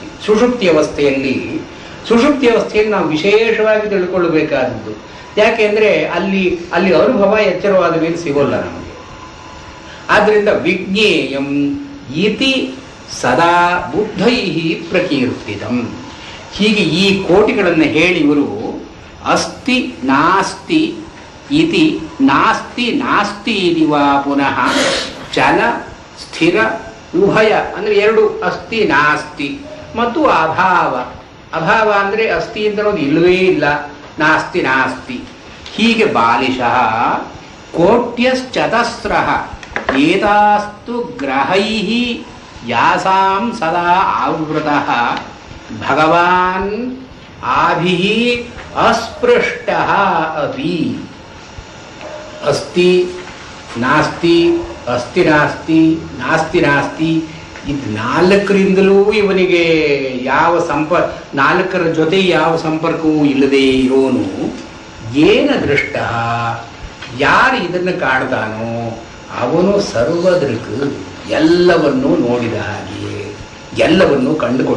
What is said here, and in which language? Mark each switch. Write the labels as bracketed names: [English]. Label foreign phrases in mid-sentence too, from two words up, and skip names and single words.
[Kannada] ಸುಷುಪ್ತಿ ಅವಸ್ಥೆಯಲ್ಲಿ ನಾವು ವಿಶೇಷವಾಗಿ ತಿಳ್ಕೊಳ್ಳಬೇಕಾದದ್ದು. ಯಾಕೆಂದರೆ ಅಲ್ಲಿ ಅನುಭವ ಎಚ್ಚರವಾದ ಮೇಲೆ ಸಿಗೋಲ್ಲ ನಮಗೆ. [Sanskrit] ಆದ್ದರಿಂದ ವಿಜ್ಞೇಯಂ ಇತಿ ಸದಾ ಬುದ್ಧೈಹಿ ಪ್ರಕೀರ್ತಿತಂ. [Kannada] ಹೀಗೆ ಈ ಕೋಟಿಗಳನ್ನು ಹೇಳಿ ಇವರು [Sanskrit] ಅಸ್ತಿ ನಾಸ್ತಿ ಇತಿ ನಾಸ್ತಿ ನಾಸ್ತಿ ಇದಿವಾ ಪುನಃ ಚಲ ಸ್ಥಿರ ಉಭಯ [Kannada] ಅಂದರೆ ಎರಡು, [Sanskrit] ಅಸ್ತಿ ನಾಸ್ತಿ [Kannada] ಮತ್ತು ಅಭಾವ. ಅಭಾವ ಅಂದರೆ ಅಸ್ತಿ ಅಂತನೋದು ಇಲ್ಲವೇ ಇಲ್ಲ, [Sanskrit] ನಾಸ್ತಿ ನಾಸ್ತಿ. ಹೀಗೆ ಬಾಲಿಶಃ ಕೋಟ್ಯಶ್ಚತಸ್ರಃ ಏತಾಸ್ತು ಗ್ರಹೈಃ ಯಾಸಾಂ ಸದಾ ಆವೃತಃ ಭಗವಾನ್ ಆಭಿಃ ಅಸ್ಪೃಷ್ಟಃ ಅಪಿ. ಅಸ್ತಿ ನಾಸ್ತಿ ಅಸ್ತಿ ನಾಸ್ತಿ ನಾಸ್ತಿ ನಾಸ್ತಿ [Kannada] ಇದು ನಾಲ್ಕರಿಂದಲೂ ಇವನಿಗೆ ಯಾವ ನಾಲ್ಕರ ಜೊತೆ ಯಾವ ಸಂಪರ್ಕವೂ ಇಲ್ಲದೆ ಇರೋನು [Sanskrit] ಏನ ದೃಷ್ಟ, [Kannada] ಯಾರು ಇದನ್ನು ಕಾಣ್ತಾನೋ ಅವನು ಸರ್ವದೃಕ್, ಎಲ್ಲವನ್ನೂ ನೋಡಿದ ಹಾಗೆಯೇ ಎಲ್ಲವನ್ನೂ ಕಂಡುಕೊಂಡು.